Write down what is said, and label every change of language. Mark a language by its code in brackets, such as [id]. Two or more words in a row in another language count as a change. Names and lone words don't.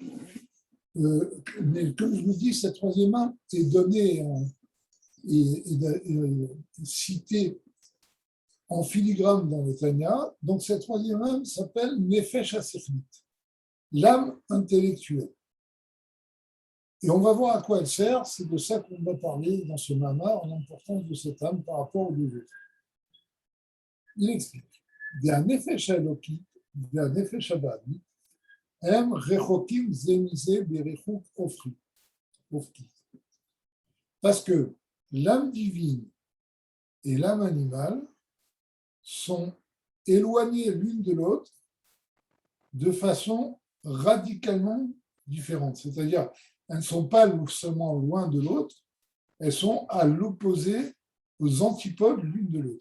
[fr] Mais comme je vous dis, cette 3e âme est donnée et citée en filigrane dans le Tanya. Donc cette 3e âme s'appelle [he] נפש השכלית, [fr] l'âme intellectuelle. Et on va voir à quoi elle sert. C'est de ça qu'on va parler dans ce mamar, l'importance de cette âme par rapport aux 2 autres. Il explique. [he] נפש האלקית נפש הבהמית, הם רחוקים זה מזה בריחוק אופקי. [fr] Parce que l'âme divine et l'âme animale sont éloignées l'une de l'autre de façon radicalement différente. C'est-à-dire, elles ne sont pas seulement loin de l'autre, elles sont à l'opposé, aux antipodes l'une de l'autre.